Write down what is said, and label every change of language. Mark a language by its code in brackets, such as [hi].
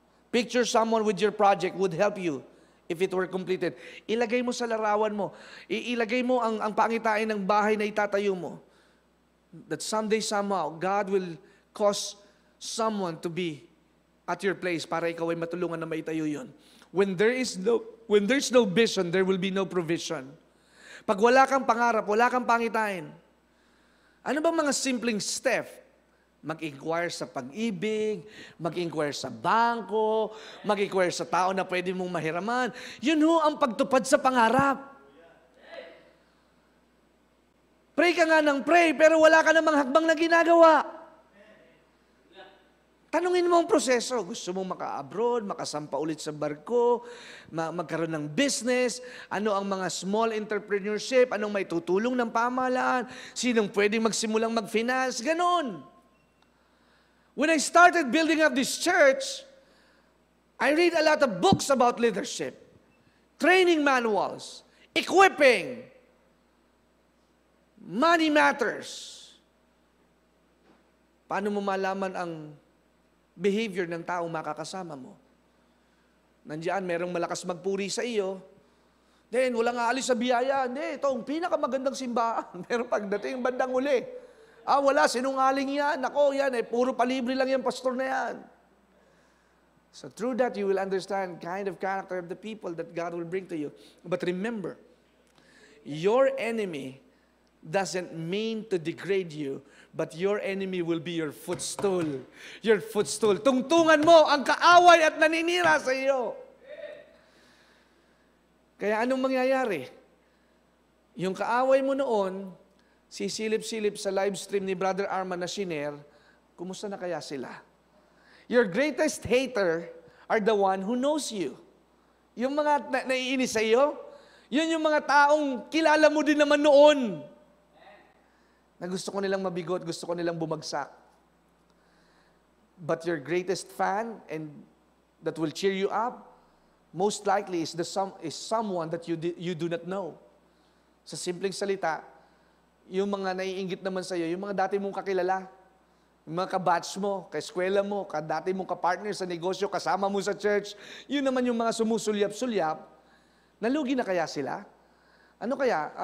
[en] Picture someone with your project would help you if it were completed. [tl] Ilagay mo sa larawan mo. Ilagay mo ang pangitain ng bahay na itatayo mo. [en] That someday, somehow, God will cause someone to be at your place [tl] para ikaw ay matulungan na maitayo yun. [en] When there's no vision, there will be no provision. [tl] Pag wala kang pangarap, wala kang pangitain, ano bang mga simpleng step? Mag-inquire sa pag-ibig, mag-inquire sa bangko, mag-inquire sa tao na pwede mong mahiraman. Yun ho ang pagtupad sa pangarap. Pray ka nga ng pray, pero wala ka namang hakbang na ginagawa. Tanungin mo ang proseso. Gusto mong maka-abroad, makasampa ulit sa barko, magkaroon ng business, ano ang mga small entrepreneurship, anong may tutulong ng pamahalaan, sinong pwedeng magsimulang mag-finance, ganon. [en] When I started building up this church, I read a lot of books about leadership, training manuals, equipping, money matters. [tl] Paano mo malaman ang behavior ng taong makakasama mo? Nandiyan, merong malakas magpuri sa iyo, then walang aalis sa biyaya. Hindi, ito ang pinakamagandang simbahan. Pero pagdating bandang uli, wala, sinungaling yan. Ako, yan puro palibre lang yan, pastor na yan. [en] So through that, you will understand kind of character of the people that God will bring to you. But remember, your enemy doesn't mean to degrade you, but your enemy will be your footstool. Your footstool. [tl] Tungtungan mo ang kaaway at naninira sa iyo. Kaya anong mangyayari? Yung kaaway mo noon, sisilip-silip sa live stream ni Brother Arman na shiner, kumusta na kaya sila? [en] Your greatest hater are the one who knows you. [tl] Yung mga naiinis sa iyo, yun yung mga taong kilala mo din naman noon. Na gusto ko nilang mabigot, gusto ko nilang bumagsak. [en] But your greatest fan and that will cheer you up, most likely is someone that you do not know. [tl] Sa simpleng salita, yung mga naiinggit naman sa iyo, yung mga dati mong kakilala, yung mga kabatch mo, kaeskwela mo, dati mong kapartner sa negosyo, kasama mo sa church, yun naman yung mga sumusulyap-sulyap, nalugi na kaya sila? Ano kaya?